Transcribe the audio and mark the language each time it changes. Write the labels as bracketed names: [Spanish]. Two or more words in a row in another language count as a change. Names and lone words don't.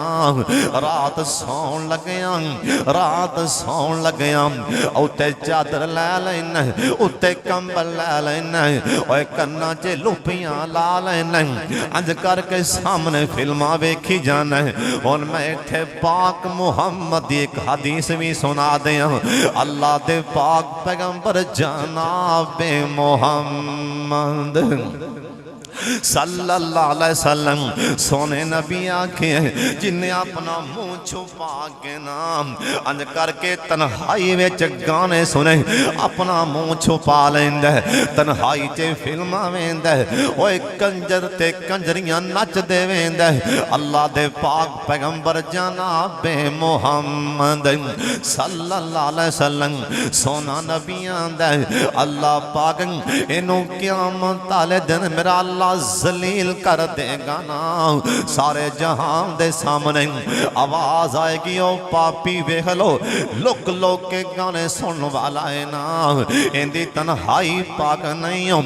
[Punjabi] رات سون لگیا، رات سون لگیا، اتے چادر لے لینا، اتے کمبل لے لینا، اور کنا چ لوپیاں لا لینا، انج کر کے سامنے فلماں ویکھی جانا. ہن میں اتھے پاک محمد دی ایک حدیث بھی سنا دیاں. اللہ دے پاک پیغمبر جنابِ محمد [Arabic] صلى الله عليه وسلم [Punjabi] سوہنے نبی آکھے جنہیں اپنا منہ چھپا کے نام انج کر کے تنہائی وچ گانے سنے، اپنا منہ چھپا لیندا، تنہائی چ فلماں ویندا، اوئے کنجر تے کنجریاں نچدے ویندا. اللہ دے پاک پیغمبر جنابِ محمد [Arabic] صلى الله عليه وسلم [Punjabi] سوہنا نبی آندا اللہ پاک اینوں قیامت والے دن میرا اللہ ذلیل کر دیگا نا. سارے جہاں دے سامنے آواز آئیگی او پاپی ویکھ لو، لک لوک کے گانے سن والا ہے نا، اندی تنہائی پاک نہیں ہو.